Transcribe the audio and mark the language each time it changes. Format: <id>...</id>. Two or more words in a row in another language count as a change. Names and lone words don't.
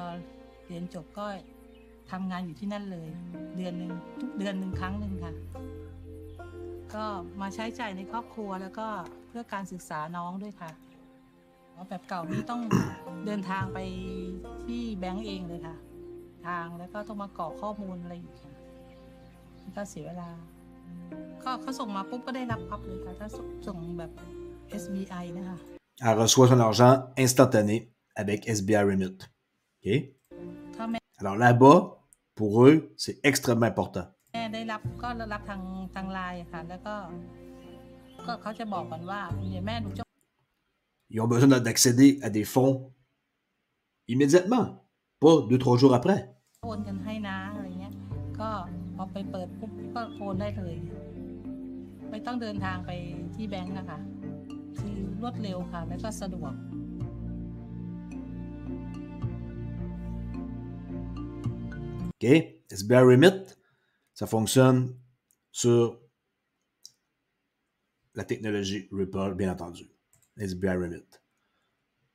<th>เรียนจบก็ทำงานอยู่ที่นั่นเลยเดือนนึงทุกเดือนนึงครั้งนึงค่ะก็มาใช้จ่ายในครอบครัวแล้วก็เพื่อการศึกษาน้องด้วยค่ะแบบเก่านี้ต้องเดินทางไปที่แบงก์เองเลยค่ะทางแล้วก็ต้องมากรอกข้อมูลอะไรอีกค่ะก็เสียเวลาก็เขาส่งมาปุ๊บก็ได้รับปั๊บเลยค่ะถ้าส่งแบบ SBI นะคะ</th> <fr>Elle reçoit son argent instantané avec SBI Remit. OK? Alors là-bas, pour eux, c'est extrêmement important.</fr> <th>แม่ได้รับก็รับทางไลน์ค่ะแล้วก็เขาจะบอกก่อนว่าเดี๋ยวแม่ดูจะ</th> <fr>Ils ont besoin d'accéder à des fonds immédiatement, pas 2-3 jours après.</fr> <th>โอนกันให้นะอะไรเงี้ยก็พอไปเปิดปุ๊บก็โอนได้เลยไม่ต้องเดินทางไปที่แบงก์นะคะคือรวดเร็วค่ะแล้วก็สะดวก</th> <fr>OK? SBI Remit, ça fonctionne sur la technologie Ripple, bien entendu. SBI Remit. OK?</fr>